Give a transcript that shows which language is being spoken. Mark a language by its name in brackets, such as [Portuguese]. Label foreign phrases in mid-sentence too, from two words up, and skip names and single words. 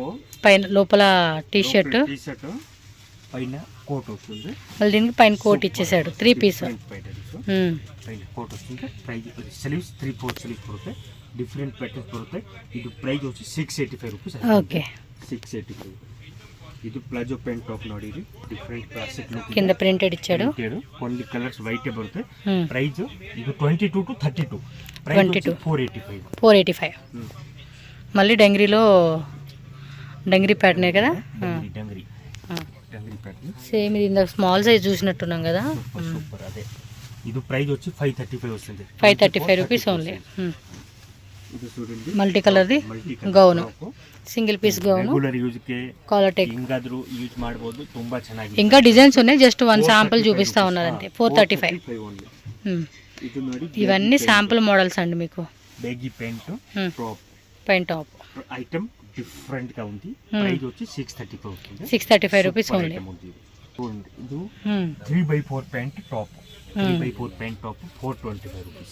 [Telugu] పైన లోపల టీ షర్ట్, పైన కోట్ వస్తుంది. మళ్ళీ దీనికి పైన కోట్ ఇచ్చేసాడు, 3 పీస్. పైన కోట్ వస్తుంది. ప్రైస్ స్లీవ్స్ 3-4 స్లీవ్స్ బರುತ್ತೆ, [English] different patterns [Telugu] బರುತ್ತೆ. ఇది ప్రైస్ వచ్చి 685 రూపీಸ್. ఓకే, 685. [Kannada] ಇದು [English] palazzo pant top [Kannada] ನೋಡಿ, ಇದು [English] different classic look. [Telugu] కింద ప్రింటెడ్ ఇచ్చాడు. కొన్ని కలర్స్ వైట్ బರುತ್ತೆ. ప్రైస్ ఇది 22 to 32. ప్రైస్ 485. మళ్ళీ డంగ్రీలో డంగ్రీ ప్యాటర్నే కదా. డంగ్రీ ప్యాటర్న్ సేమ్ ఇది ఇందాక స్మాల్ సైజ్ చూసినట్టున్నాం కదా. సూపర్. అదే ఇది ప్రైస్ వచ్చి 535 వస్తుంది. 535 [English] rupees only. [Telugu] ಇದು చూడండి మల్టీ కలర్ది గౌన్, [English] single piece gown, regular use [Kannada] ಗೆ [English] collar tech [Kannada] ఇంగాದ್ರೂ యూజ్ ಮಾಡಬಹುದು. ತುಂಬಾ ಚೆನ್ನಾಗಿದೆ. [Telugu] ఇంకా డిజైన్స్ ఉన్నాయి, [English] just one sample [Telugu] చూపిస్తా ఉన్నారంటే. 435 [Kannada] ಇದು ನೋಡಿ, [Telugu] ఇవన్నీ [English] sample models [Telugu] అండి మీకు. [English] baggy pant top, [Telugu] పైన టాప్ [English] item different [Telugu] గా ఉంది. ప్రైస్ వచ్చి 635 వస్తుంది. 635 [English] rupees only. [Telugu] ಇದು 3x4 [English] pant top, [Telugu] 3x4 [English] pant top [Telugu] 425 రూపీస్.